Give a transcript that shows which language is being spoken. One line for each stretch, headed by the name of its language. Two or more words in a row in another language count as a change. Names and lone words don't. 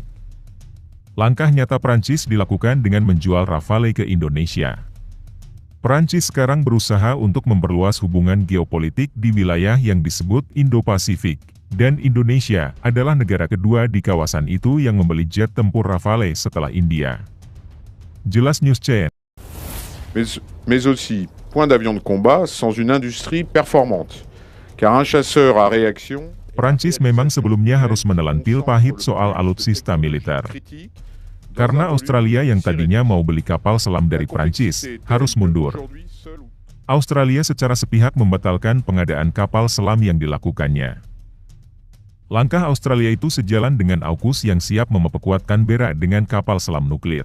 Indonesian: Langkah nyata Prancis dilakukan dengan menjual Rafale ke Indonesia. Prancis sekarang berusaha untuk memperluas hubungan geopolitik di wilayah yang disebut Indo-Pasifik. Dan Indonesia adalah negara kedua di kawasan itu yang membeli jet tempur Rafale setelah India. Jelas News CN.
French: Mais aussi, point d'avion de combat sans une industrie performante. Car un chasseur à réaction...
Indonesian: Prancis memang sebelumnya harus menelan pil pahit soal alutsista militer. Karena Australia yang tadinya mau beli kapal selam dari Prancis, harus mundur. Australia secara sepihak membatalkan pengadaan kapal selam yang dilakukannya. Langkah Australia itu sejalan dengan AUKUS yang siap memperkuat Canberra dengan kapal selam nuklir.